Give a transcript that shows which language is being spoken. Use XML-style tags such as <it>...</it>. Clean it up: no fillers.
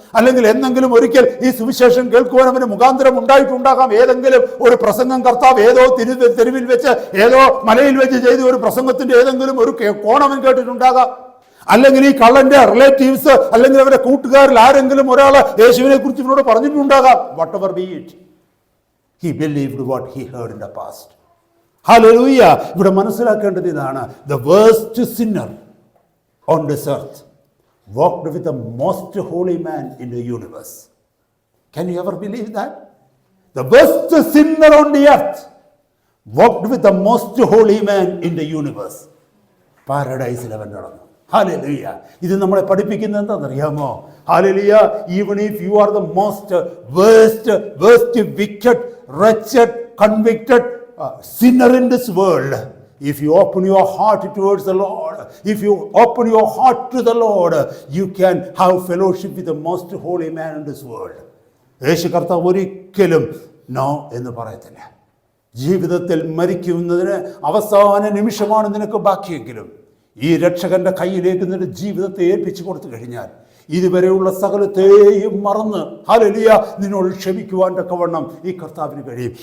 <ml>അല്ലെങ്കിൽ എന്തെങ്കിലും ഒരിക്കൽ ഈ സുവിശേഷം കേൾക്കുവാൻ അവന് മുഖാന്തരം ഉണ്ടായിട്ടുണ്ടാകാം. ഏതെങ്കിലും ഒരു പ്രസംഗം കർത്താവ് ഏതോ തെരുവിൽ വെച്ച് ഏതോ മലയിൽ വെച്ച് ചെയ്ത ഒരു പ്രസംഗത്തിന്റെ ഏതെങ്കിലും ഒരു കോണവൻ കേട്ടിട്ടുണ്ടാകാം. അല്ലെങ്കിൽ ഈ കള്ളന്റെ റിലേറ്റീവ്സ് അല്ലെങ്കിൽ അവരുടെ കൂട്ടുകാരിൽ ആരെങ്കിലും ഒരാൾ യേശുവിനെ കുറിച്ച് ഇവനോട് പറഞ്ഞിട്ടുണ്ടാകാം.</ml> <en>Whatever be it, he believed what he heard in the past. Hallelujah.</en> <ml>ഇവിടെ മനസ്സിലാക്കേണ്ടത് ഇതാണ്,</ml> <en>the worst sinner on this earth walked with the most holy man in the universe. Can you ever believe that? The worst sinner on the earth walked with the most holy man in the universe.</en> <ml>പാരഡൈസിൽ അവൻ നടന്നു. Hallelujah. ഇത് നമ്മളെ പഠിപ്പിക്കുന്നത് എന്താണെന്നറിയാമോ? Hallelujah.</ml> <en>Even if you are the most worst wicked, wretched, convicted sinner in this world, if you open your heart towards the Lord, if you open your heart to the Lord, you can have fellowship with the most holy man in this world.</en> <ml>യേശു കർത്താവ് ഒരിക്കലും no എന്ന് പറയത്തില്ല. ജീവിതത്തിൽ മരിക്കുന്നതിന് അവസാന നിമിഷമാണ് നിനക്ക് ബാക്കിയെങ്കിലും ഈ രക്ഷകന്റെ കയ്യിലേക്ക് നിന്റെ ജീവിതത്തെ ഏൽപ്പിച്ചു കൊടുത്തു കഴിഞ്ഞാൽ ഇതുവരെയുള്ള സകലത്തെയും മറന്ന് ഹല്ലേലൂയ നിന്നോട് ക്ഷമിക്കുവാൻ തക്കവണ്ണം ഈ കർത്താവിന് കഴിയും.</ml>